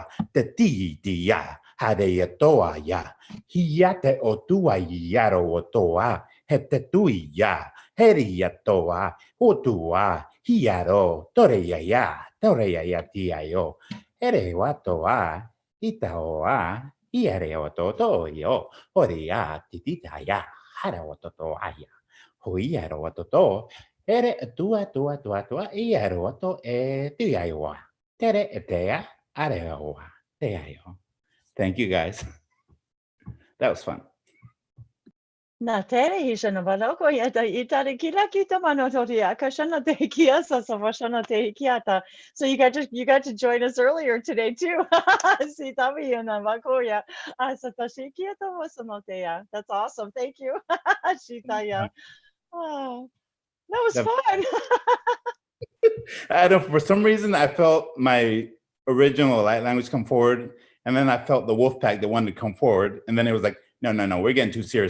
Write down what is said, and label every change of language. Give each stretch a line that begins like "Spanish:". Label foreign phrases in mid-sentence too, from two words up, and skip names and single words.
English: te titia hareya toa ya hiate o tua yaro o toa hete tuia heria toa o tua hiaro toreya ya tiayo ere watoa itaoa iare o toto yo oria tititaya hara o toto aya Hoiero watoto, ere tua iero wato tiaioa. Tere etea areoa. Teaio. Thank you guys. That was fun. Na tere hisha na baloko yata itare kila kita manotoria kashana te kiasa savashana te kiata. So you got to join us earlier today too. Si tabi na bakoya asatashi kiata wasanotea. That's awesome. Thank you. Shitaya. Oh, that was fun. I don't, for some reason, I felt my original light language come forward, and then I felt the wolf pack that wanted to come forward, and then it was like, no, we're getting too serious.